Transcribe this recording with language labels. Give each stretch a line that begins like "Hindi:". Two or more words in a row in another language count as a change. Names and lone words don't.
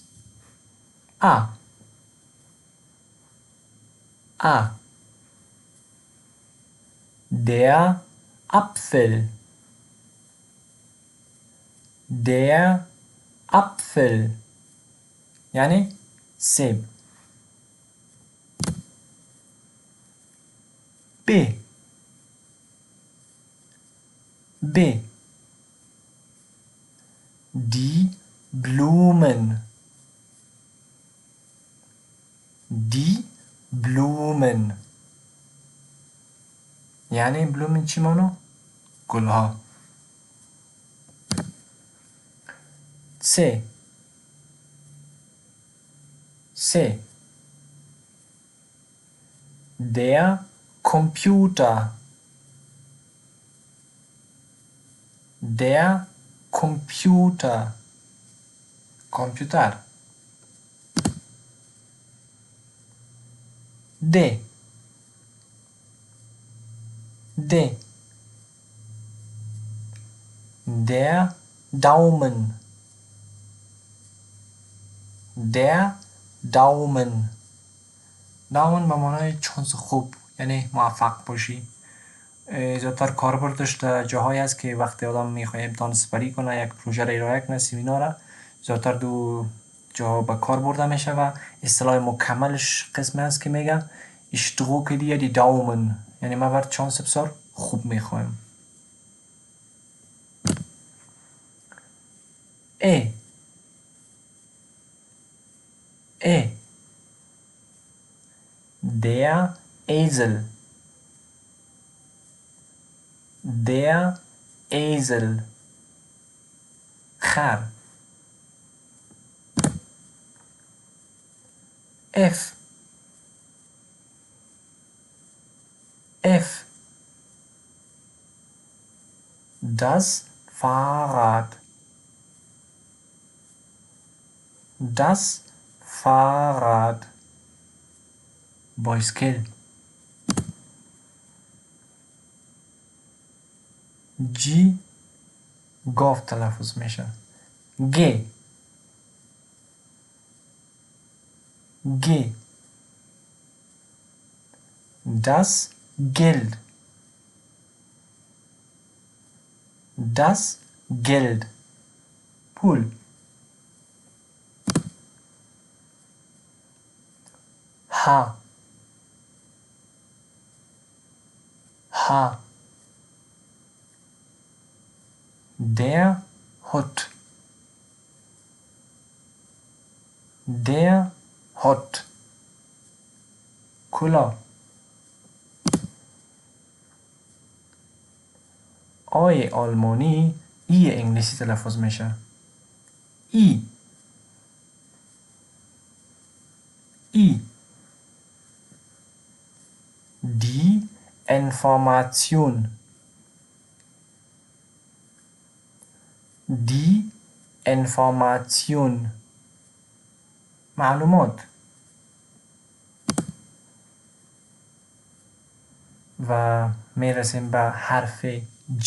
German: A. A. Der Apfel. Der Apfel
Persian: یعنی سیب.
German: B. B. Die Blumen. Die Blumen
Persian: یعنی بلومن چی مانو؟ گلها.
German: C. C. Der Computer. Der Computer. Computer. D. D. Der Daumen. Der Daumen.
Persian: داون به معنای چانس خوب یعنی موفق باشی. زیادتر کاربردش در جاهایی است که وقتی آدم میخواد امتحان سپری کنه، یک پروژه را ارائه کنه، سمینار، زیادتر دو جا به کار برده میشه و اصطلاح مکملش قسم است که میگه
German: ich drücke dir die Daumen
Persian: یعنی ما بر چانس بسیار خوب میخوایم.
German: ای ای Der Esel. Der Esel.
Persian: خر. F.
German: F. Das Fahrrad. Das Fahrrad.
Persian: بایسکل. G گاف تلفظ میشه.
German: G. G. Das Geld. Das Geld.
Persian: پول. H.
German: H. Der Hut. Der Hut.
Persian: کلاه. آی آلمانی ای انگلیسی تلفظ میشه.
German: ای. ای. Die Information. Die Information معلومات.
Persian: و میرسیم به حرف J.